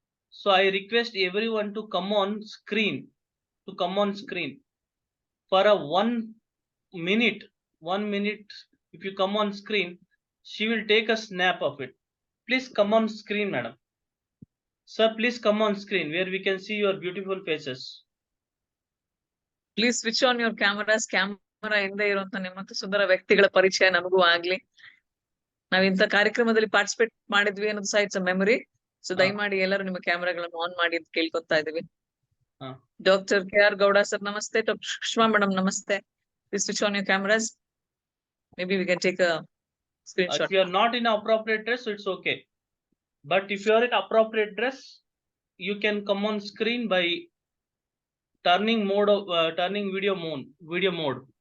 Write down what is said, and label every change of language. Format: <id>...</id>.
<en>So I request everyone to come on screen, to come on screen for a 1 minute. 1 minute, if you come on screen, she will take a snap of it. please come on screen, madam. Sir, please come on screen where we can see your beautiful faces. Please switch on your cameras.</en> <kn>Camera ಹಿಂದೆ ಇರುವಂತ ನಿಮ್ಮಂತ ಸುಂದರ ವ್ಯಕ್ತಿಗಳ ಪರಿಚಯ ನಮಗೂ ಆಗ್ಲಿ. ನಾವ್ ಇಂಥ ಕಾರ್ಯಕ್ರಮದಲ್ಲಿ ಪಾರ್ಟಿಸಿಪೇಟ್ ಮಾಡಿದ್ವಿ ಅನ್ನೋದು ಸಹ</kn> <en>It's memory.</en> <kn>ಸೊ ದಯಮಾಡಿ ಎಲ್ಲರೂ ನಿಮ್ಮ ಕ್ಯಾಮರಾಗಳನ್ನು ಆನ್ ಮಾಡಿ ಅಂತ ಕೇಳ್ಕೊತಾ ಇದೀವಿ. ಡಾಕ್ಟರ್ KR ಗೌಡ ಸರ್ ನಮಸ್ತೆ. ಡಾಕ್ಟರ್ ಸುಷ್ಮಾ ಮೇಡಮ್ ನಮಸ್ತೆ.</kn> <en>Please switch on your cameras. Maybe we can take a screenshot. If you are not in appropriate dress, it's okay. But if you are in appropriate dress, you can come on screen by turning video mode.</en>